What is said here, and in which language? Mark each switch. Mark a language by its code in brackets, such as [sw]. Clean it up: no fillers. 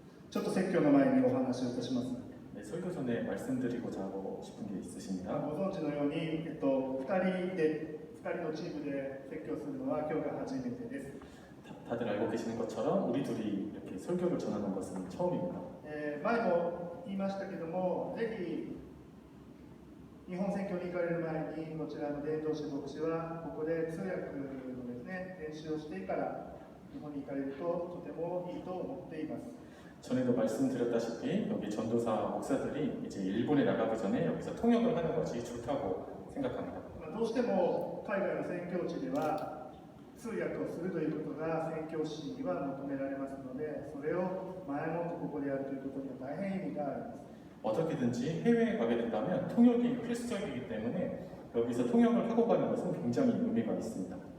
[ja] ちょっと説教の前にお話をいたします。 [ko] 설교 전에 말씀드리고자 하고 싶은 게 있으십니다. [ja] ご存知のように、2人のチームで説教するのは今日が初めてです。 [ko] 다들 알고 계시는 것처럼 우리 둘이 이렇게 설교를 전하는 것은 처음입니다. [ja] 前も言いましたけども、ぜひ日本選挙に行かれる前にこちらの伝道師牧師はここで通訳のですね練習をしてから日本に行かれるととてもいいと思っています。 [ko] 전에도 말씀드렸다시피 여기 전도사 목사들이 이제 일본에 나가기 전에 여기서 통역을 하는 것이 좋다고 생각합니다. [ja] どうしても海外の宣教地では通訳をするということが宣教師には求められますので、それを前もってここでやるということには大変意味があります。 [ko] 어떻게든지 해외에 가게 된다면 통역이 필수적이기 때문에 여기서 통역을 하고 가는 것은 굉장히 의미가 있습니다.